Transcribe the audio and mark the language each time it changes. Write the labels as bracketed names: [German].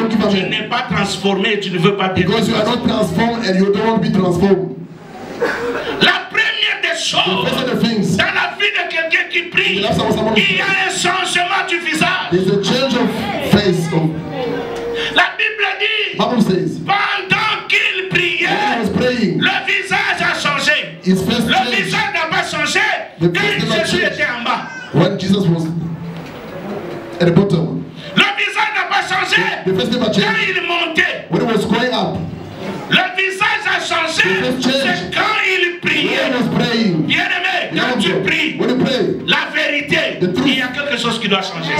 [French] Tu n'es pas transformé et tu ne veux pas être transformé. [English] Because you are not transformed and you don't want to be transformed. [French] La première des choses dans la vie de quelqu'un qui prie, il y a un changement du visage. [English] There's a change of face. [French] La Bible dit, pendant qu'il priait, le visage a changé. Le visage n'a pas changé quand Jésus était en bas. [English] When Jesus was at the bottom. [French] Le visage n'a pas changé quand il montait. [English] When he was going up. [French] Le visage a changé, c'est quand il priait. Bien-aimé, quand tu pries, la vérité, il y a quelque chose qui doit changer.